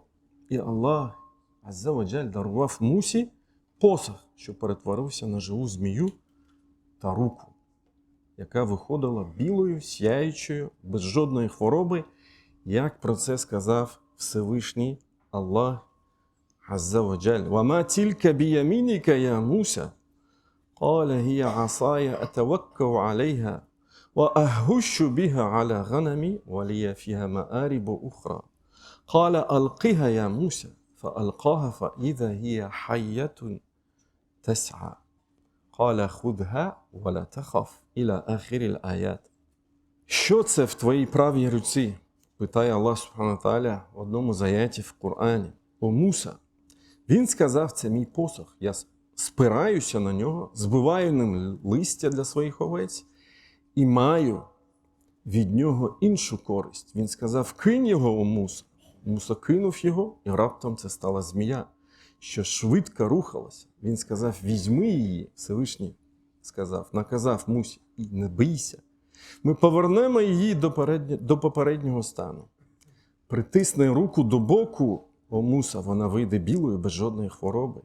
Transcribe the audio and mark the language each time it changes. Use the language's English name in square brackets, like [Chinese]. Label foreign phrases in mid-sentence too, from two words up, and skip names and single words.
[Ukrainian] І Аллах, [Arabic] عز وجل, [Ukrainian] дарував Мусі посох, що перетворився на живу змію та руку, яка виходила білою, сяючою, без жодної хвороби, як про це сказав Всевишній Аллах, [Arabic] عز وجل. «وما تلك بيمينك يا موسى, قال هي عصاي أتوكل عليها وأهش بها على غنمي ولي فيها مآرب أخرى قال ألقها يا موسى فألقاها فإذا هي حية تسعى قال خذها ولا تخف إلى آخر الآيات». [Ukrainian] Що це в твоїй правій руці? Питає Аллах [Arabic] سبحانه وتعالى [Ukrainian] в одному з аятів в Кур'ані. О Муса, він сказав, це мій посох, я спираюся на нього, збиваю ним листя для своїх овець і маю від нього іншу користь. Він сказав, кинь його, о Муса. Муса кинув його, і раптом це стала змія, що швидко рухалася. Він сказав, візьми її, Всевишній сказав, наказав Мусі, і не бийся. Ми повернемо її до попереднього стану. Притисни руку до боку, о Муса, вона вийде білою без жодної хвороби.